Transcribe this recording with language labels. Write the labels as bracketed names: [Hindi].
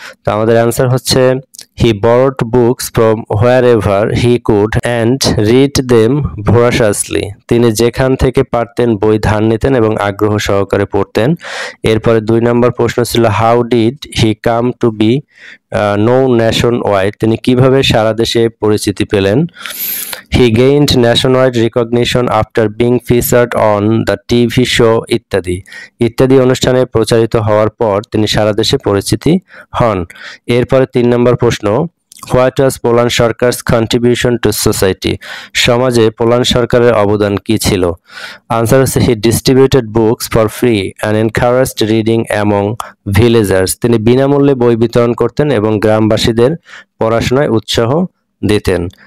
[Bangla] তো আমাদের অ্যান্সার হচ্ছে [English] he borrowed books from wherever he could and read them voraciously, [Bangla] তিনি যেখান থেকে পারতেন বই ধার নিতেন এবং আগ্রহ সহকারে পড়তেন। এরপরে 2 নম্বর প্রশ্ন ছিল [English] how did he come to be known nationwide, [Bangla] তিনি কিভাবে সারা দেশে পরিচিতি পেলেন। [English] he gained nationwide recognition after being featured on the TV show Ittadi. [Bangla] ইত্যাদি অনুষ্ঠানে প্রচারিত হওয়ার পর তিনি সারা দেশে পরিচিতি হন। এরপরে 3 নম্বর প্রশ্ন, [English] what was Polan Sarkar's contribution to society, [Bangla] সমাজে পোলান সরকারের অবদান কি ছিল। আনসার হচ্ছে [English] he distributed books for free and encouraged reading among villagers, [Bangla] তিনি বিনামূল্যে বই বিতরণ করতেন এবং গ্রামবাসীদের পড়াশোনায় উৎসাহ দিতেন।